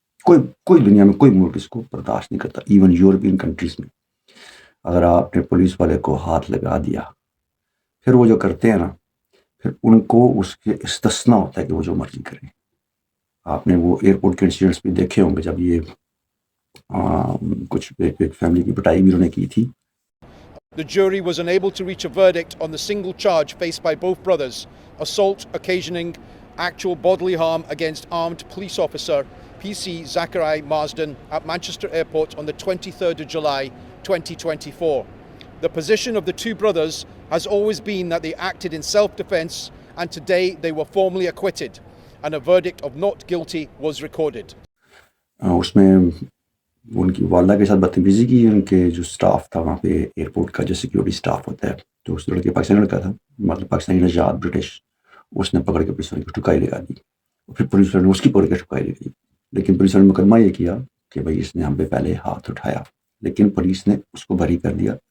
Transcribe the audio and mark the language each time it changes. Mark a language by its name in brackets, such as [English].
[Urdu] کوئی دنیا میں کوئی ملک اس کو برداشت نہیں کرتا. ایون یورپین کنٹریز میں اگر آپ نے پولیس والے کو ہاتھ لگا دیا, پھر وہ جو کرتے ہیں نا, پھر ان کو اس کے استثنا ہوتا ہے کہ وہ جو مرضی کریں. آپ نے وہ ایئرپورٹ کے انسیڈنٹس بھی دیکھے ہوں گے, جب یہ کچھ ایک فیملی کی پٹائی بھی انہوں نے کی تھی. [English] The jury was unable to reach a verdict on the single charge faced by both brothers, assault occasioning actual bodily harm against armed police officer PC Zachary Marsden at Manchester Airport on the 23rd of July 2024. The position of the two brothers has always been that they acted in self-defense, and today they were formally acquitted and a verdict of not guilty was recorded. [Urdu] اس میں ان کی والدہ کے ساتھ بدتمیزی کی. ان کے جو staff تھا وہاں پہ ایئرپورٹ کا, جو سیکیورٹی سٹاف ہوتا ہے, تو اس لڑکے پاکستانی لڑکا تھا, مطلب پاکستانی نژاد برٹش, اس نے پکڑ کے پولیس والے کو ٹھکائی لگا دی. پھر پولیس والے نے اس کی پکڑ کے ٹھکائی لگائی, لیکن پولیس والے نے مقدمہ یہ کیا کہ بھائی اس نے ہم پہ پہلے ہاتھ اٹھایا, لیکن پولیس نے اس کو بری کر دیا.